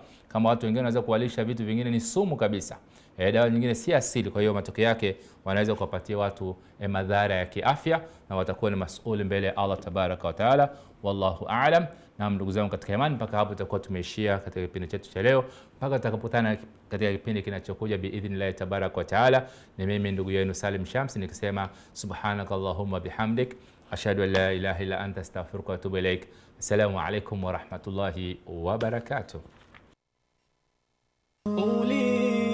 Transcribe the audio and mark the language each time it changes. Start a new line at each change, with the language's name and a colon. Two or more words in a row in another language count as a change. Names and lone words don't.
Swahili: Kama watu wengine wanaweza kuwalisha vitu vingine ni sumu kabisa, dawa nyingine si asili, kwa hiyo matokeo yake wanaweza kuwapatia watu madhara ya kiafya na watakuwa ni mas'uli mbele ya
Arabic: الله تبارك وتعالى. والله أعلم.
Swahili: Na ndugu zangu katika imani, mpaka hapo tutakuwa tumeishia katika kipindi chetu cha leo, mpaka tutakapokutana katika kipindi kinachokuja
Arabic: بإذن الله تبارك وتعالى.
Swahili: Ni mimi ndugu yenu Salim Shamsi nikisema
Arabic: سبحانك اللهم وبحمدك أشهد أن لا إله إلا أنت أستغفرك وأتوب إليك. السلام عليكم ورحمة الله وبركاته.